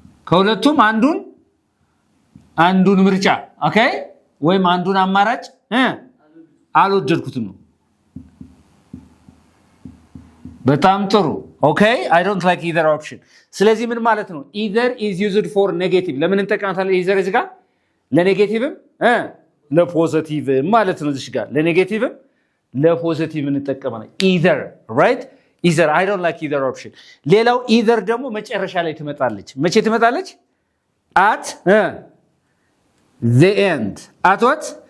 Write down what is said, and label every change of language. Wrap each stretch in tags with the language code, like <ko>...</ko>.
<am>ከሁለቱም አንዱን ምርጫ ኦኬ ወይም አንዱን አማራጭ አልወደድኩትም ነው። በጣም ጥሩ ኦኬ</am> <en>I don't like either option።</en> <am>ስለዚህ ምን ማለት ነው?</am> <en>either is used for negative።</en> <am>ለምን እንጠቀማታለን? either እዚህ ጋር ለኔጌቲቭም ለፖዚቲቭም ማለት ነው። እዚህ ጋር ለኔጌቲቭም ለፖዚቲቭም እንጠቀማለን either right either</am> <en>I don't like either option።</en> <am>ሌላው either ደግሞ መጨረሻ ላይ ትመጣለች። መቼ ትመጣለች?</am> <en>at the end at what?</en>